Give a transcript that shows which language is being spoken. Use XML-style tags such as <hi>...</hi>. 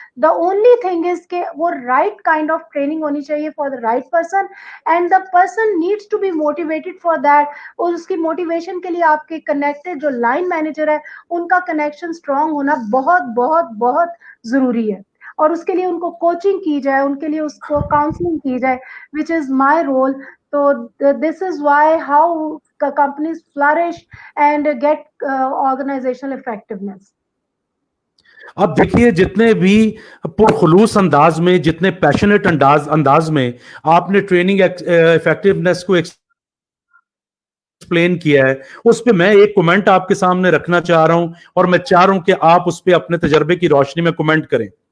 <en>the only thing is کہ وہ right kind of training</en> <ur>ہونی چاہیے</ur> <en>For the right person, and the person needs to be motivated for that.</en> <ur>اور اس کی motivation کے لیے آپ کے کنیکٹڈ جو لائن مینیجر ہے ان کا کنیکشن اسٹرانگ ہونا بہت بہت بہت ضروری ہے, اور اس کے لیے ان کو کوچنگ کی جائے, ان کے لیے اس کو کاؤنسلنگ کی جائے,</ur> <en>Which is my role. تو this is why how companies flourish and get organizational effectiveness.</en> <ur>اب دیکھیے جتنے بھی پرخلوص انداز میں, جتنے پیشنیٹ انداز میں آپ نے ٹریننگ افیکٹونیس کو ایکسپلین کیا ہے, اس پہ میں ایک کومنٹ آپ کے سامنے رکھنا چاہ رہا ہوں, اور میں چاہ رہا ہوں کہ آپ اس پہ اپنے تجربے کی روشنی میں کومنٹ کریں.</ur>